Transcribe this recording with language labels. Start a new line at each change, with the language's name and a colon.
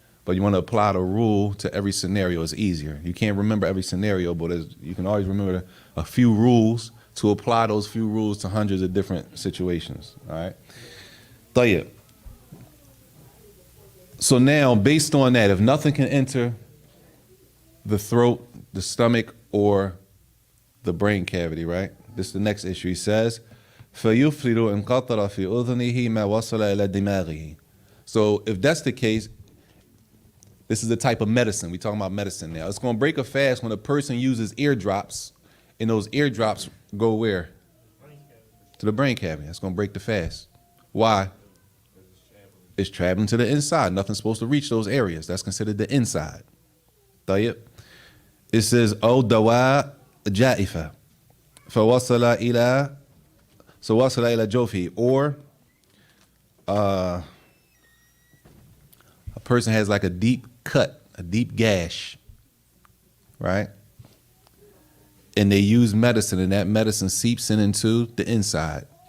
English: But you want to apply the rule to every scenario. It's easier. You can't remember every scenario, but you can always remember a few rules to apply those few rules to hundreds of different situations. All right? طيب. So now, based on that, if nothing can enter the throat, the stomach, or the brain cavity, right? This is the next issue. He says,
Arabic: فَيُفْرِدُ إِنْ قَطَرَ فِي أُذُنِهِ مَا وَصَلَ إِلَى دِمَاغِهِ.
English: So if that's the case, this is the type of medicine. We're talking about medicine now. It's going to break a fast when a person uses eardrops, and those eardrops go where? To the brain cavity. That's going to break the fast. Why? It's traveling to the inside. Nothing's supposed to reach those areas. That's considered the inside.
Arabic: طيب.
English: It says,
Arabic: أو دواء جائفة فوصل إلى جوفه.
English: Or a person has like a deep cut, a deep gash, right? And they use medicine, and that medicine seeps into the inside.